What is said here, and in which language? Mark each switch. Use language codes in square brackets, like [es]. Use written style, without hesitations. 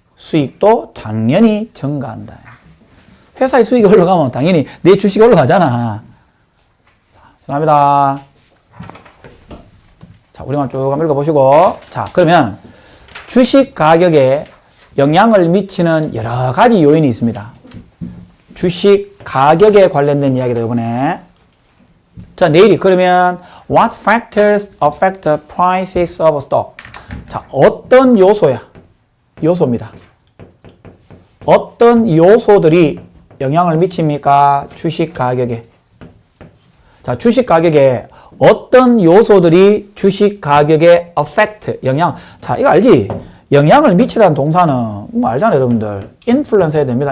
[ko] 수익도 당연히 증가한다. 회사의 수익이 올라가면 당연히 내 주식이 올라가잖아. 감사합니다. 자, 우리만 쭉 한번 읽어보시고. 자, 그러면 주식 가격에 영향을 미치는 여러 가지 요인이 있습니다. 주식 가격에 관련된 이야기다, 이번에. 자, 내일이 그러면 [en] What factors affect the prices of a stock? [ko] 자, 어떤 요소야? 요소입니다. 어떤 요소들이 영향을 미칩니까? 주식 가격에. 자, 주식 가격에 어떤 요소들이 주식 가격에 affect, 영향. 자, 이거 알지? 영향을 미치라는 동사는 뭐 알잖아요, 여러분들. influence 해야 됩니다.